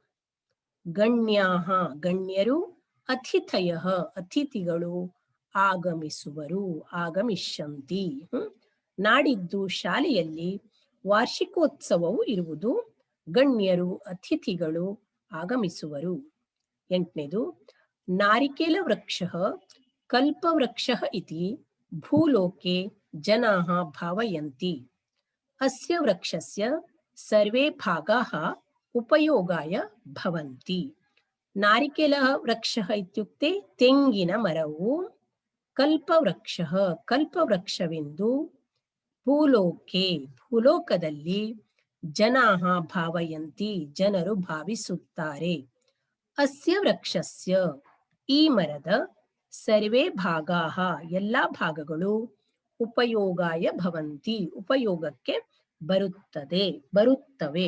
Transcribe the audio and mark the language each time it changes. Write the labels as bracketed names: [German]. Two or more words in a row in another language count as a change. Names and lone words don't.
[Kannada] ಗಣ್ಯಾಹ ಗಣ್ಯರು, ಅತಿಥಯಃ ಅತಿಥಿಗಳು, ಆಗಮಿಸುವರು ಆಗಮಿಷ್ಯಂತಿ. ನಾಡಿದ್ದು ಶಾಲೆಯಲ್ಲಿ ವಾರ್ಷಿಕೋತ್ಸವವು ಇರುವುದು, ಗಣ್ಯರು ಅತಿಥಿಗಳು ಆಗಮಿಸುವರು. [Sanskrit] ಎಂಟನೇದು, ನಾರಿಕೇಲ ವೃಕ್ಷಃ ಕಲ್ಪವೃಕ್ಷಃ ಇತಿ ಭೂಲೋಕೆ ಜನಾಃ ಭಾವಯಂತಿ. ಅಸ್ಯ ವೃಕ್ಷಸ್ಯ ಸರ್ವೇ ಭಾಗಾಃ ಉಪಯೋಗಾಯ ಭವಂತಿ. ನಾರಿಕೇಲ ವೃಕ್ಷಃ ಇತ್ಯುಕ್ತೆ [Kannada] ತೆಂಗಿನ ಮರವು, [Sanskrit] ಕಲ್ಪವೃಕ್ಷಃ ಕಲ್ಪವೃಕ್ಷವೆಂದು, ಭೂಲೋಕೆ ಭೂಲೋಕದಲ್ಲಿ, ಜನಾಃ ಭಾವಯಂತಿ [Kannada] ಜನರು ಭಾವಿಸುತ್ತಾರೆ. [Sanskrit] ಅಸ್ಯ ವೃಕ್ಷಸ್ಯ [Kannada] ಈ ಮರದ, [Sanskrit] ಸರ್ವೇ ಭಾಗಾಃ [Kannada] ಎಲ್ಲಾ ಭಾಗಗಳು, [Sanskrit] ಉಪಯೋಗಾಯ ಭವಂತಿ [Kannada] ಉಪಯೋಗಕ್ಕೆ ಬರುತ್ತವೆ.